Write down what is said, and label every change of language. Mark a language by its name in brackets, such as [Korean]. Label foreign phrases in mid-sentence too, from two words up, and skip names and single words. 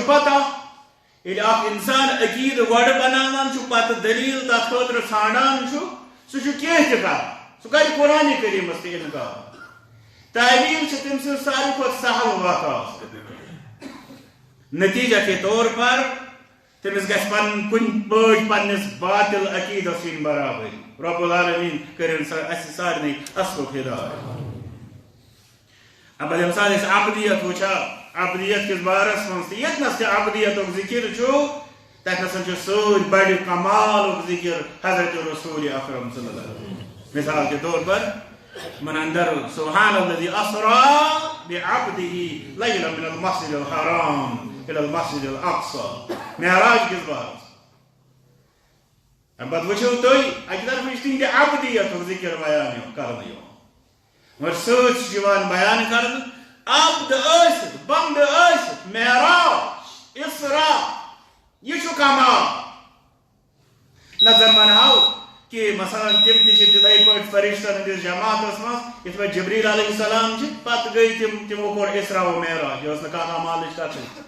[Kashmiri] پتہ یل اخ انسان عقید گۄڈٕ بناوان پتہ دلیل تتھ خاطر ژھانڈان سہ کینٛہہ تہِ کران سہ کر قرآن کریمس تہ انکار تعلیل تم سن ساروی کھۄتہٕ سہل وقت [Urdu] نتیجہ کے طور پر [Kashmiri] تمس گھس پن کن پٲٹھۍ پننس باطل عقیدس سۭتۍ برابری [Arabic] رب العالمین [Kashmiri] کرن اس سارنٕے اصلُک ہدایت اب ییٚمہِ ساتہٕ أسۍ عبدیت وٕچھا عبدیت کس بارس من یتنس عبدیت ذکر تتنس سر بڑ کمال ذکر حضرت رسول اکرم [Arabic] صلی اللہ علیہ وسلم [Urdu] مثال کے طور پر [Kashmiri] من اندر [Arabic] سبحان الذي اسرى بعبده ليلا من المسجد الحرام الى المسجد الاقصى [Kashmiri] معراج کس بارس ام پتہ وچھو تُہۍ اکہِ طرفہٕ تہنٛدِ عبدیتُک ذکر بیان کرنہٕ یِوان مگر سۭتۍ چھُ یِوان بیان کرنہٕ عبد ٲسِتھ بنٛدٕ ٲسِتھ معراج اسرا یہ چھُ کمال نہ زن ونہو کہ مثلا تم تہِ چھِ تِتھے پٲٹھۍ فرشتن ہٕنٛدِس جماعتس منٛز یِتھ پٲٹھۍ جبریل [Arabic] علیہ السلام [Kashmiri] چھِ پتہٕ گٔے تِمو کوٚر اسرا و معراج یہِ ٲس نہٕ کانٛہہ کمالٕچ کتھٕے